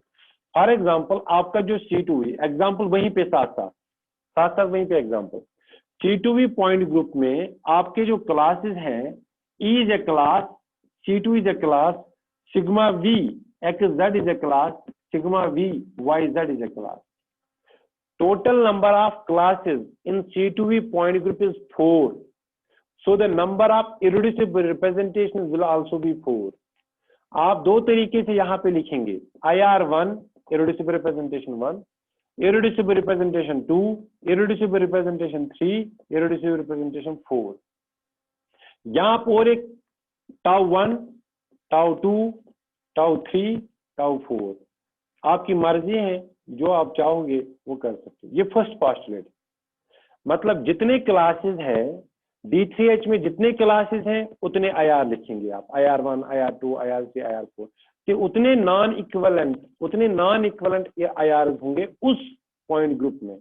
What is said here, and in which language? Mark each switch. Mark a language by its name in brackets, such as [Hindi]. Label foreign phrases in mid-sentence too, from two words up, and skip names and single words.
[English] for example [Hindi] आपका जो [English] C2V example [Hindi] वहीं पे साथ साथ वहीं पे [English] example, C2V point group [Hindi] में आपके जो क्लासेस हैं, [English] E is a class, C2 is a class, sigma V XZ is a class, sigma V YZ is a class. Total number of classes in C2V point group is 4. So the number of irreducible representations will also be 4. [Hindi] आप दो तरीके से यहाँ पे लिखेंगे, [English] IR1 irreducible representation 1, irreducible representation 2, irreducible representation 3, irreducible representation 4। [Hindi] यहाँ पर और एक tau 1, tau 2, tau 3, tau 4, आपकी मर्जी है, जो आप चाहोगे वो कर सकते हो। ये [English] first postulate, [Hindi] मतलब जितने क्लासेस हैं D3H में, जितने क्लासेस हैं उतने IR लिखेंगे आप, IR1, IR2, IR3, IR4 कि उतने [English] non equivalent IRs [Hindi] होंगे उस [English] point group [Hindi] में।